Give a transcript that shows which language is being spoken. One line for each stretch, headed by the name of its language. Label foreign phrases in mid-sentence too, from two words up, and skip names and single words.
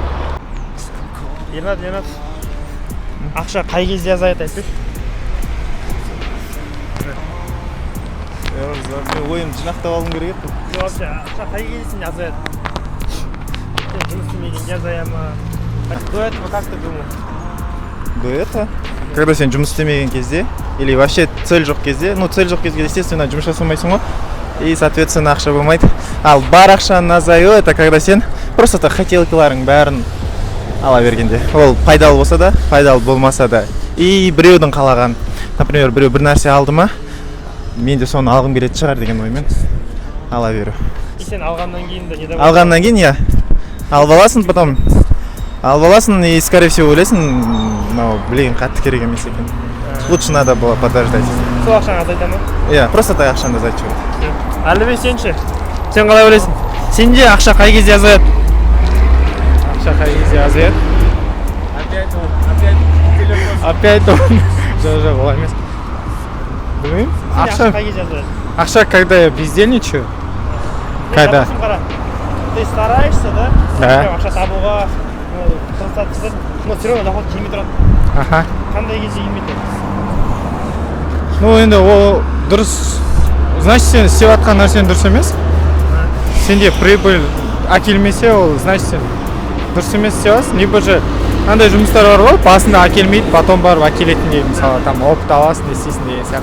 Kazakh: Ернат. Ақша қай кезде азаяды айтып? Мен ойымды жинақтап алғым керек еді. Вообще, ақша қай кезде сенде азаяды? Сен жұмыс істемегенде азая ма?
Russian: До этого как ты думал? До этого?
Kazakh: Когда сен жұмыс істемеген кезде,
Russian: или вообще цель
Kazakh: жоқ кезде, цель жоқ кезде, естественно, жұмыс жасамайсың ғой,
Russian: и, соответственно,
Kazakh: ақша болмайды. Ал бар ақшаның азаюы,
Russian: это когда
Kazakh: сен просто хотелкаларың бәрін ала бергенде. Ол пайдалы болса да, пайдалы болмаса да. И біреудің қалаған, например, біреу бір нәрсе алды ма, мен де соны алғым келетін шығар деген оймен ала беру. И сен алғаннан кейін де не да? Алғаннан кейін, я. Алып аласың,
Russian: и, скорее всего,
Kazakh: ойлайсың, блин, қатты керек емес екен.
Russian: Лучше надо было подождать.
Kazakh: Сол ақшаны азайта ма? Иә,
Russian: просто так
Kazakh: ақшаны азайтып жібереді. Әлібек, сенші? Сен қалай ойлайсың? Сенде ақша қай кезде азаяды? Ақша қай кезде азаяды? Опять он. Жоқ, олай емес. Білмеймін. Ақша қай кезде азаяды? Ақша,
Russian: когда я бездельничаю. Когда? Ты стараешься, да? Да.
Kazakh: Ақша табуға, тырысатсың,
Russian: но все равно доход
Kazakh: келмей тұрады. Аха. Қандай кезде келмейді? Енді ол дұрыс. Значит, сен істеп жатқан нәрсең дұрыс емес. Сенде прибыль әкелмесе, ол значит сен дұрыс емес істеп жатсың.
Russian: Либо же
Kazakh: андай жұмыстар бар ғой, басында әкелмейді, потом барып әкелетіндей, мысалы,
Russian: там опыт
Kazakh: аласың, не істейсің деген сияқты.